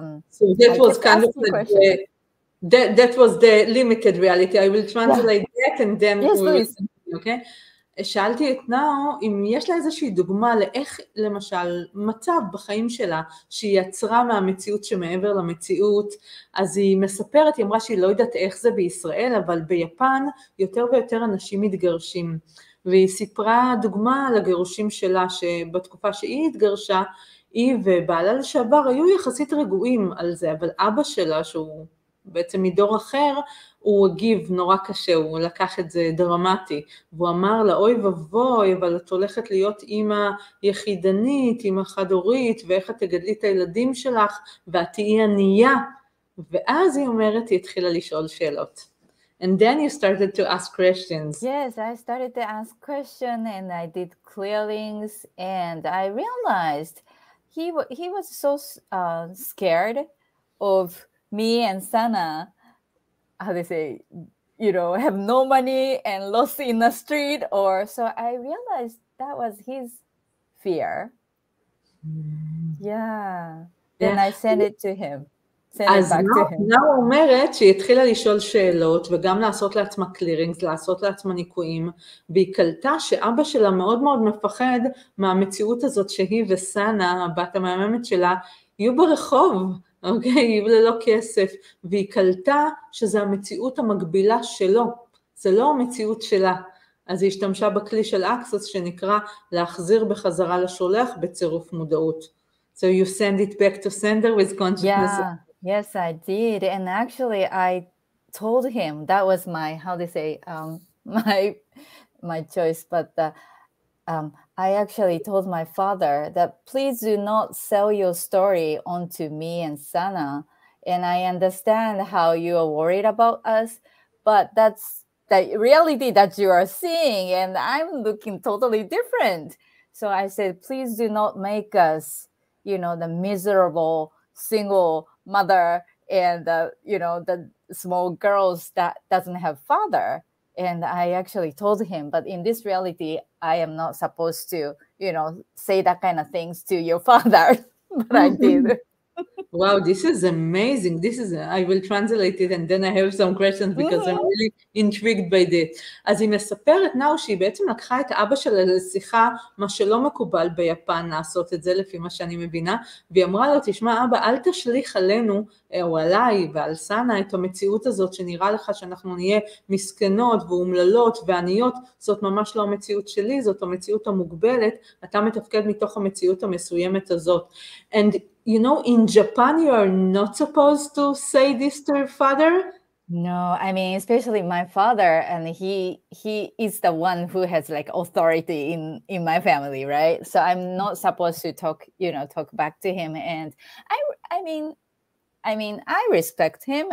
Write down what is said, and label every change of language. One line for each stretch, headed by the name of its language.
English: so that was kind of that was the limited reality. I will translate that and then yes, please. Okay.
Hebrew: שאלתי את נאו אם יש לה איזושהי דוגמה לאיך למשל מצב בחיים שלה שהיא יצרה מהמציאות שמעבר למציאות. אז היא מספרת, היא אמרה שהיא לא יודעת איך זה בישראל, אבל ביפן יותר ויותר אנשים מתגרשים, והיא סיפרה דוגמה על הגירושים שלה שבתקופה שהיא התגרשה היא ובעלה לשעבר היו יחסית רגועים על זה, אבל אבא שלה שהוא בעצם מדור אחר, הוא הגיב נורא קשה, הוא לקח את זה דרמטי, והוא אמר לה, אוי ובוי, אבל את הולכת להיות אימא יחידנית, אימא חד-הורית, ואיך את תגדלי את הילדים שלך, ואת תהיי ענייה, ואז היא אומרת, היא התחילה לשאול שאלות.
English: And then you started to ask questions. Yes, I started to ask questions and I did clearings, and I realized he was so scared of me and Sana, how they say, have no money and lost in the street, so I realized that was his fear. Yeah. Then I sent it to him.
Hebrew: אז נאו אומרת שהיא התחילה לשאול שאלות וגם לעשות לעצמה קלירינגס, לעשות לעצמה ניקויים, והיא קלטה שאבא שלה מאוד מאוד מפחד מהמציאות הזאת שהיא וסנה, הבת המהממת שלה, יהיו ברחוב, אוקיי? יהיו ללא כסף, והיא קלטה שזה המציאות המקבילה שלו, זה לא המציאות שלה. אז היא השתמשה בכלי של אקסוס שנקרא להחזיר בחזרה לשולח בצירוף מודעות.
English: So you send it back to sender with consciousness. Yeah. Yes, I did. And actually, I told him that was my, how they say, my choice. But I actually told my father that please do not sell your story onto me and Sana. And I understand how you are worried about us, but that's the reality that you are seeing. And I'm looking totally different. So I said, please do not make us, the miserable single mother and the small girls that doesn't have father. And I actually told him, but in this reality, I am not supposed to, say that kind of things to your father. But I did. Wow, this is amazing. I will translate it and then I have some questions because I'm really intrigued by this.
Hebrew: אז היא מספרת נאו שהיא בעצם לקחה את אבא שלה לשיחה, מה שלא מקובל ביפן לעשות את זה לפי מה שאני מבינה, והיא אמרה לו, תשמע אבא, אל תשליך עלינו או עליי ועל סנה את המציאות הזאת שנראה לך שאנחנו נהיה מסכנות ואומללות ועניות, זאת ממש לא המציאות שלי, זאת המציאות המוגבלת, אתה מתפקד מתוך המציאות המסוימת הזאת.
English: And in Japan, you are not supposed to say this to your father? No, I mean, especially my father, and he is the one who has like authority in my family, right? So I'm not supposed to talk back to him. And I mean, I respect him.